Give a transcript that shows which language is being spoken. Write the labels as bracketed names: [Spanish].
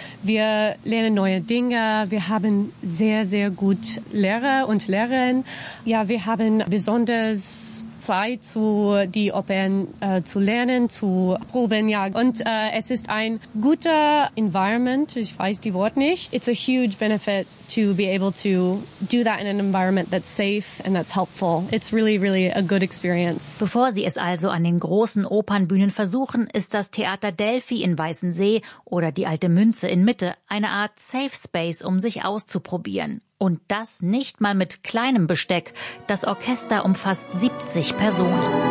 [German] Wir lernen neue Dinge. Wir haben sehr, sehr gut Lehrer und Lehrerinnen. Ja, wir haben besonders Zeit, zu die Opern zu lernen, zu proben, ja. Und es ist ein guter Environment, ich weiß die Wort nicht. [English] It's a huge benefit to be able to do that in an environment that's safe and that's helpful. It's really, really a good experience. [German] Bevor sie es also an den großen Opernbühnen versuchen, ist das Theater Delphi in Weißensee oder die Alte Münze in Mitte eine Art Safe Space, um sich auszuprobieren. Und das nicht mal mit kleinem Besteck. Das Orchester umfasst 70 Personen.